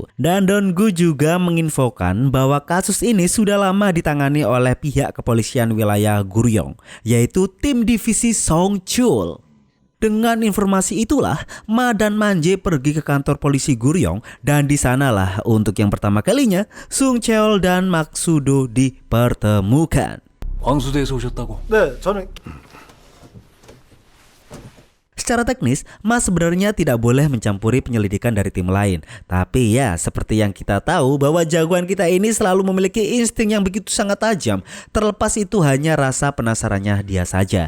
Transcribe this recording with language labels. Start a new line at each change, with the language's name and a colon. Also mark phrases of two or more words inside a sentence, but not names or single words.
Indonesian: Dan Donggu juga menginfokan bahwa kasus ini sudah lama ditangani oleh pihak kepolisian wilayah Guryong, yaitu tim divisi Songchul. Dengan informasi itulah Ma dan Manje pergi ke kantor polisi Guryong, dan di sanalah untuk yang pertama kalinya Sung Cheol dan Maksudo dipertemukan.
Korean: 광수대에서 오셨다고. 네, 저는
Indonesian: Secara teknis, Ma sebenarnya tidak boleh mencampuri penyelidikan dari tim lain. Tapi ya, seperti yang kita tahu bahwa jagoan kita ini selalu memiliki insting yang begitu sangat tajam. Terlepas itu hanya rasa penasarannya dia saja.